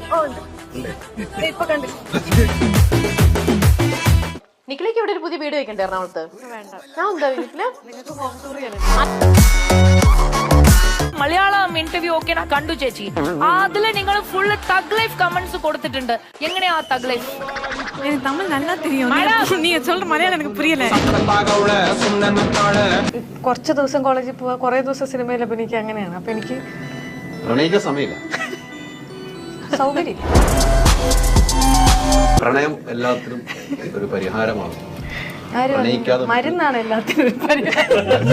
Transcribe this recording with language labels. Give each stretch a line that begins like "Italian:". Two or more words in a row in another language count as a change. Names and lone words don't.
Malayalam: നിഖിലേക്ക് ഇവിടെ ഒരു പുതിയ വീട് വെക്കണ്ടേ എറണാകുളത്ത്? ഞാൻ എന്താ നിഖില മലയാളം ഇന്റർവ്യൂ ഒക്കെ ഞാൻ കണ്ടു ചേച്ചി. അതില് നിങ്ങൾ ഫുള്ള്
English: thug life comments
Malayalam: കൊടുത്തിട്ടുണ്ട്. എങ്ങനെയാ
English: thug life?
Tamil: தமிழ் நல்லா தெரியும். நீங்க சொல்ற மலையாளம் எனக்கு புரியல.
Malayalam: കുറച്ച് ദിവസം കോളേജിൽ പോവാ, കുറെ ദിവസം സിനിമയിൽ അഭിനയിക്കുക, അങ്ങനെയാണ്. അപ്പൊ എനിക്ക് പ്രണയിക്കാൻ സമയമില്ല. സൗകര്യം പ്രണയം എല്ലാത്തിനും ഒരു പരിഹാരമാണ്. മരുന്നാണ് എല്ലാത്തിനും പരിഹാരം.